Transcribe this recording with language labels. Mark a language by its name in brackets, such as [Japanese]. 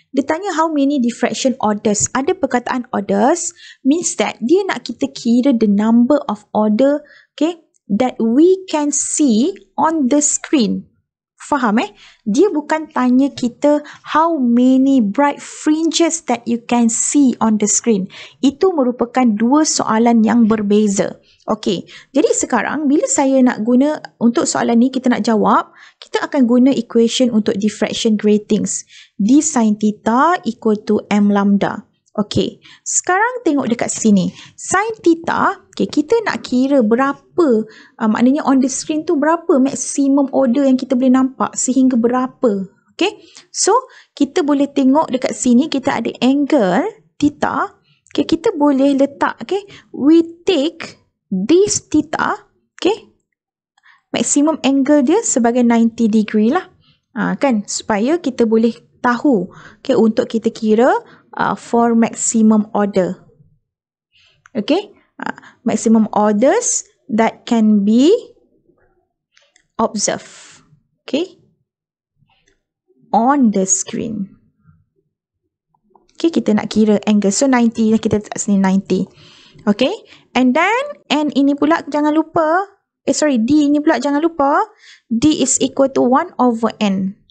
[Malay] Dia tanya [English] how many diffraction orders. [Malay] Ada perkataan [English] orders means that [Malay] dia nak kita kira [English] the number of order, okay, that we can see on the screen. [Malay] Faham Dia bukan tanya kita [English] how many bright fringes that you can see on the screen. [Malay] Itu merupakan dua soalan yang berbeza. Okey, jadi sekarang bila saya nak guna untuk soalan ni, kita nak jawab, kita akan guna equation untuk diffraction gratings. [English] D sin theta equal to M lambda. [Malay] Okey, sekarang tengok dekat sini. Sin theta, okay, kita nak kira berapa, maknanya [English] on the screen [Malay] tu berapa maximum order yang kita boleh nampak, sehingga berapa. Okey, so kita boleh tengok dekat sini, kita ada angle theta. Okay, kita boleh letak, okay, [English] we take this theta, [Malay] okay, maximum angle dia sebagai 90 degree lah. Kan, supaya kita boleh tahu, okay, untuk kita kira [English] for maximum order. Okay, maximum orders that can be observed, okay, on the screen. [Malay] Okay, kita nak kira angle, so 90 lah, kita letak sini 90. Okay, and then N ini pula jangan lupa, D ini pula jangan lupa, [English] D is equal to 1 over N.